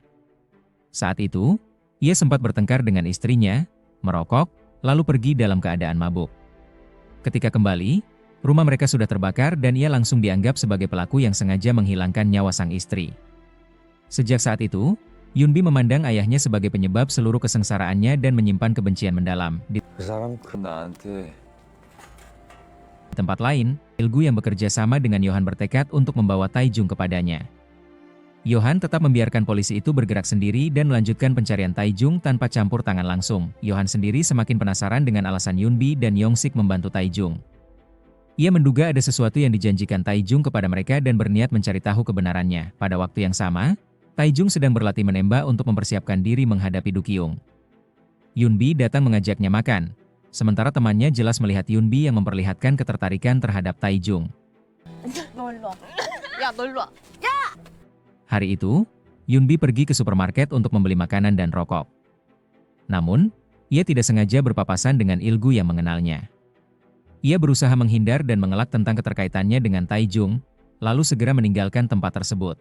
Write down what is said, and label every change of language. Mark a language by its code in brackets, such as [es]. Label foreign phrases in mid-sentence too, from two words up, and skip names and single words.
[id] Saat itu, ia sempat bertengkar dengan istrinya, merokok, lalu pergi dalam keadaan mabuk. Ketika kembali, rumah mereka sudah terbakar dan ia langsung dianggap sebagai pelaku yang sengaja menghilangkan nyawa sang istri. Sejak saat itu, Yunbi memandang ayahnya sebagai penyebab seluruh kesengsaraannya dan menyimpan kebencian mendalam. Di [ko] 그 사람 나한테 [id] tempat lain, Ilgu yang bekerja sama dengan Yohan bertekad untuk membawa Taijung kepadanya. Yohan tetap membiarkan polisi itu bergerak sendiri dan melanjutkan pencarian Taijung tanpa campur tangan langsung. Yohan sendiri semakin penasaran dengan alasan Yunbi dan Yongsik membantu Taijung. Ia menduga ada sesuatu yang dijanjikan Taijung kepada mereka dan berniat mencari tahu kebenarannya. Pada waktu yang sama, Taijung sedang berlatih menembak untuk mempersiapkan diri menghadapi Dokyung. Yunbi datang mengajaknya makan, sementara temannya jelas melihat Yunbi yang memperlihatkan ketertarikan terhadap Taijung. [ko] 너 일로 와. 야, 너 일로 와. [id] Hari itu, Yunbi pergi ke supermarket untuk membeli makanan dan rokok. Namun, ia tidak sengaja berpapasan dengan Ilgu yang mengenalnya. Ia berusaha menghindar dan mengelak tentang keterkaitannya dengan Taijung, lalu segera meninggalkan tempat tersebut.